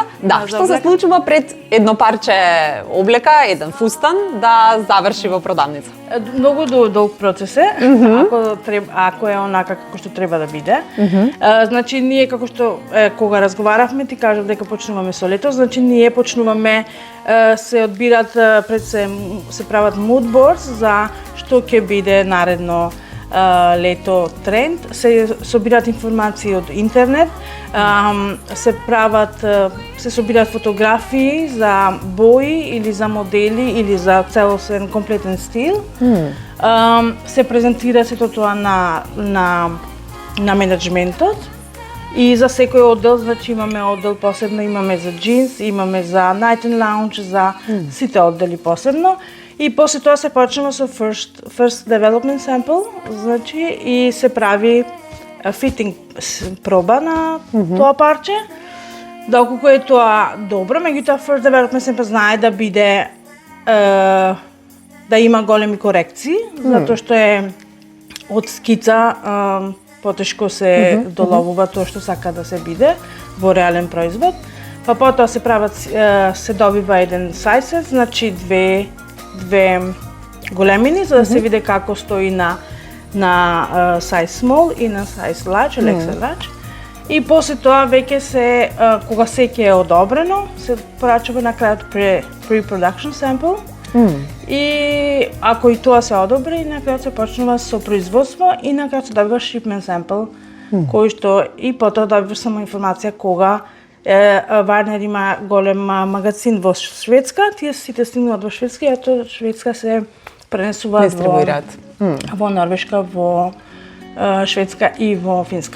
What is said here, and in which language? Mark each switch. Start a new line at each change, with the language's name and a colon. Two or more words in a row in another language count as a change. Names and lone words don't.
Macedonian: Што се случува пред едно парче облека, еден фустан да заврши во продавница? Многу долг процес е, ако е онака како што треба да биде. Значи ние како што кога разговаравме, ти кажав дека почнуваме со лето, значи ние почнуваме се одбират се прават
English: mood boards
Macedonian: за што ќе биде наредно лето тренд, се собираат информации од интернет, се собираат фотографии за бои или за модели или за целосен комплетен стил. Се презентира сето тоа на менеджментот и за секој оддел, значи имаме оддел посебно, имаме за джинс, имаме за
English: night and lounge,
Macedonian: за сите оддели посебно. И после тоа се почнува со
English: first development sample,
Macedonian: значи и се прави fitting проба на тоа парче. Доколку е тоа добро, меѓутоа
English: first development sample
Macedonian: знае да биде да има големи корекции, затоа што е од скица потешко се доловува тоа што сака да се биде во реален производ. Па потоа се прават се добива еден size, значи две големини, за да се види како стои на
English: size small
Macedonian: и на
English: size large,
Macedonian: или
English: extra large.
Macedonian: И после тоа веќе се, кога секи е одобрено, се порачува на крајот
English: pre-production sample.
Macedonian: И ако и тоа се одобри, на крајот се почнува со производство и на крајот се добива
English: shipment sample,
Macedonian: кој што и потоа добиваш само информација кога Варнер има голем магазин во Шведска, тие сите стигнуваат во Шведска, и тоа Шведска се пренесуваат во Норвешка, во Шведска и во Финска.